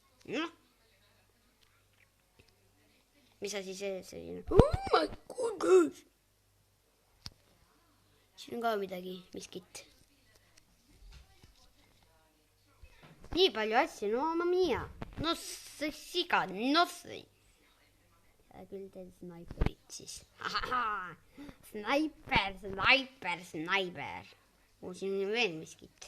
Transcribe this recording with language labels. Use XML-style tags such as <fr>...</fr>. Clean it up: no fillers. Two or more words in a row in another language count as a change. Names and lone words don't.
<et>noh, mis asi see selline?</et> <en>Oh my goodness!</en> <et>siin on ka midagi, miskit. nii palju asju, no</et> <it>mamma mia.</it> <et>no see siga, no see. hea küll teil snaiperid siis. snaiper. siin on veel miskit.</et>